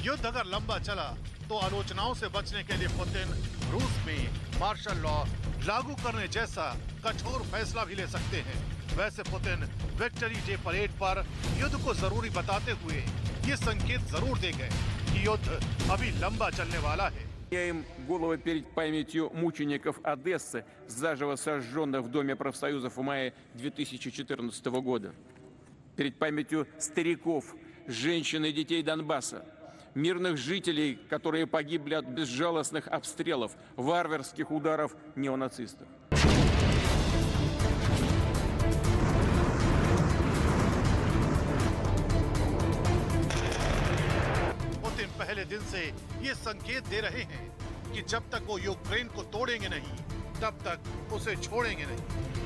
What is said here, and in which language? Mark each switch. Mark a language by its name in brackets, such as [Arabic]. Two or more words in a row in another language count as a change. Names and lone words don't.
[Hindi] युद्ध अगर लंबा चला तो आलोचनाओं से बचने के लिए पुतिन रूस में [English] martial law [Hindi] लागू करने जैसा कठोर फैसला भी ले सकते हैं। वैसे पुतिन [English] Victory Day parade [Hindi] पर युद्ध को जरूरी बताते हुए ये संकेत जरूर दे गए कि युद्ध अभी लंबा चलने वाला है। [Russian] Им головы перед памятью мучеников Одессы, заживо сожженных в Доме профсоюзов в мае 2014 года. Перед памятью стариков, женщин и детей Донбасса, мирных жителей, которые погибли от безжалостных обстрелов, варварских ударов неонацистов. [Hindi] पुतिन पहले दिन से ये संकेत दे रहे हैं कि जब तक वो यूक्रेन को तोड़ेंगे नहीं, तब तक उसे छोड़ेंगे नहीं।